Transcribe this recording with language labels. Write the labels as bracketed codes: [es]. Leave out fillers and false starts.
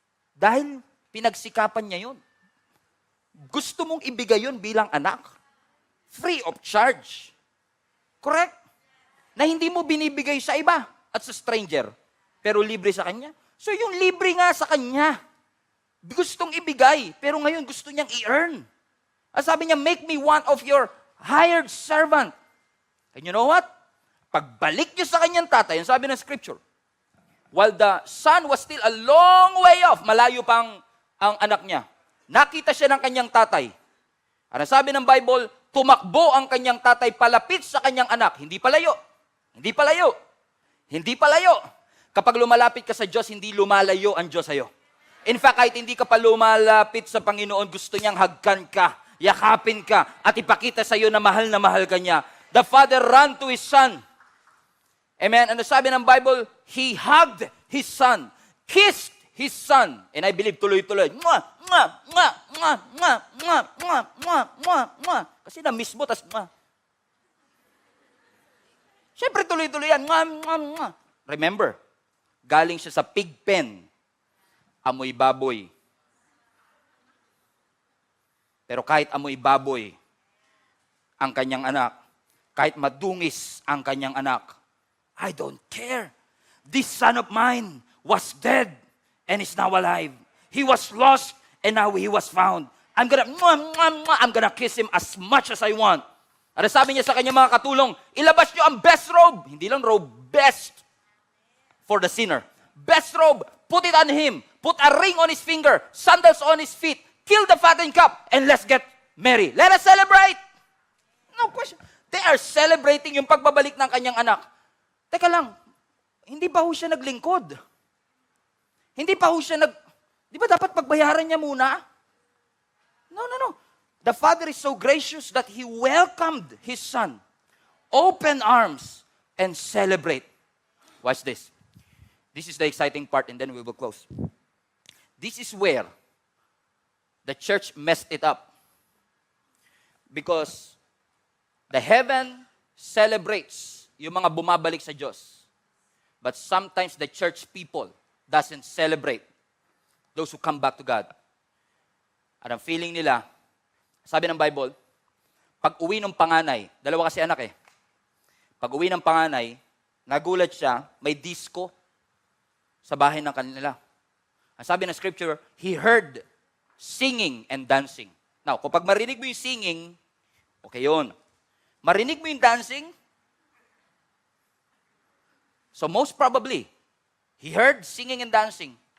[tl] Dahil pinagsikapan niya yun. Gusto mong ibigay yun bilang anak. [en] Free of charge. Correct? [tl] Na hindi mo binibigay sa iba at sa stranger. Pero libre sa kanya. So yung libre nga sa kanya, gustong ibigay, pero ngayon gusto niyang i-earn. At sabi niya, [en] make me one of your hired servant. And you know what? [tl] Pagbalik niyo sa kanyang tatay, yung sabi ng scripture, [en] while the son was still a long way off, [tl] malayo pang ang anak niya, nakita siya ng kanyang tatay. Ano sabi ng Bible, tumakbo ang kanyang tatay palapit sa kanyang anak. Hindi palayo. Hindi palayo. Hindi palayo. Kapag lumalapit ka sa Diyos, hindi lumalayo ang Diyos sa'yo. [en] In fact, [tl] kahit hindi ka pa lumalapit sa Panginoon, gusto niyang hagkan ka, yakapin ka, at ipakita sa'yo na mahal ka niya. [en] The Father ran to His Son. Amen? [tl] Ano sabi ng Bible? [en] He hugged His Son, kissed His Son. And I believe [tl] tuloy-tuloy. [en] Mwah! Mwah! Mwah! Mwah! Mwah! Mwah! Mwah! Mwah! Mwah! Mwah! [tl] Kasi na-miss mo, tas mwah. Siyempre tuloy-tuloy yan. Mwah! Mwah! Mwah! Remember, galing siya sa pig pen, amoy baboy. Pero kahit amoy baboy ang kanyang anak, kahit madungis ang kanyang anak, [en] I don't care. This son of mine was dead and is now alive. He was lost and now he was found. I'm gonna kiss him as much as I want. [tl] At sabi niya sa kanyang mga katulong, ilabas niyo ang best robe. Hindi lang [en] robe, best for the sinner. Best robe, put it on him. Put a ring on his finger, sandals on his feet. Kill the fattened calf, and let's get merry. Let us celebrate. No question. They are celebrating [tl] yung pagbabalik ng kanyang anak. Teka lang, hindi pa ho siya naglingkod. Hindi pa ho siya di ba dapat pagbayaran niya muna? [en] No. The Father is so gracious that He welcomed His Son Open arms and celebrate. Watch this. This is the exciting part and then we will close. This is where the church messed it up. Because the heaven celebrates [tl] yung mga bumabalik sa Diyos. [en] But sometimes the church people doesn't celebrate those who come back to God. [tl] At ang feeling nila, sabi ng Bible, pag uwi ng panganay, dalawa kasi anak eh. Pag uwi ng panganay, nagulat siya, may disco sa bahay ng kanila. Ang sabi ng [en] scripture, he heard singing and dancing. Now, [tl] kapag marinig mo yung [en] singing, okay yun. [tl] Marinig mo yung [en] dancing, so most probably, he heard singing and dancing.